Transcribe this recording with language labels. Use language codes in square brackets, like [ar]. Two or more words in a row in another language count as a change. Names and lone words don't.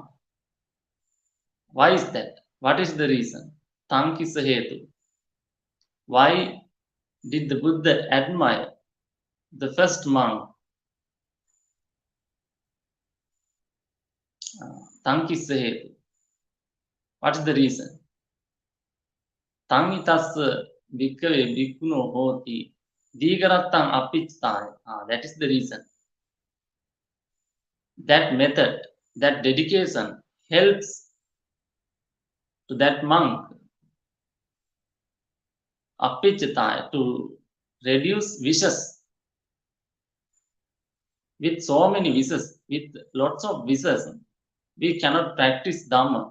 [en] Why is that? What is the reason? [pi] Tankisa hetu. [en] Why did the Buddha admire the first monk? [pi] Tankisa hetu. [en] What is the reason? [pi] Tangitassa bhikkhave bhikkhuno hoti dīgarattam apicchāya. [en] That is the reason. That method, that dedication helps to that monk apicchāya to reduce wishes. With so many wishes, with lots of wishes, we cannot practice Dhamma.